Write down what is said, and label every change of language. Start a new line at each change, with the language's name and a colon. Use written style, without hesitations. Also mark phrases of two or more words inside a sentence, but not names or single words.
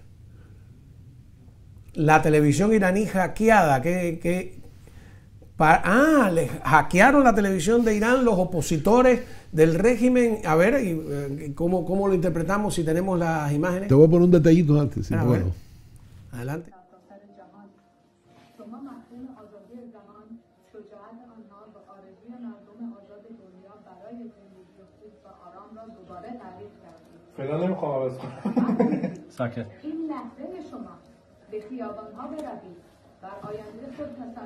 Spanish: La televisión iraní hackeada. Les hackearon la televisión de Irán los opositores del régimen. A ver, ¿cómo lo interpretamos si tenemos las imágenes? Te voy a poner un detallito antes. Sí, A bueno. ver. Adelante.
Persian: فعلا نمیخوام عوض کنم. ساکت. این لحظه شما به خیابان‌ها بروید بر آینده خود تسلط